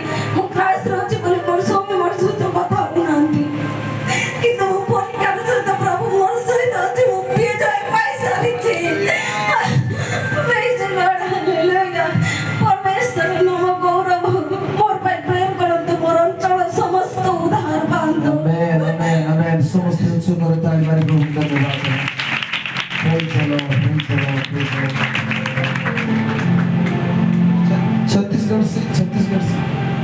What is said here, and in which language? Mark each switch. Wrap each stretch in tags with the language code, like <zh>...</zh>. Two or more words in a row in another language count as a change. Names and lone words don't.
<or>ମୁଁ କ୍ଲାସରେ ଅଛି ବୋଲି ମୋର ସ୍ୱାମୀ ମୋର ସହିତ କଥା ହଉନାହାନ୍ତି, କିନ୍ତୁ ମୁଁ ପରୀକ୍ଷାର ସହିତ ପ୍ରଭୁ ମୋର ସହିତ ଅଛି। ମୁଁ ବିଜୟ ପାଇସାରିଛି। ପରମେଶ୍ୱର ନାମ ଗୌରବ ମୋର ପାଇଁ ପ୍ରେମ କରନ୍ତୁ। ମୋର ଅଞ୍ଚଳ ସମସ୍ତ ଉଦ୍ଧାର ପାଆନ୍ତୁ। ଆମେନ୍ ଆମେନ୍ ଆମେନ୍। ସମସ୍ତେ ଉଚ୍ଚ କରି ତାଳି ମାରି ପ୍ରଭୁଙ୍କୁ ଧନ୍ୟବାଦ।</or> <en>Praise the Lord, praise the Lord, praise the Lord.</en> <hi>छत्तीसगढ़ से</hi>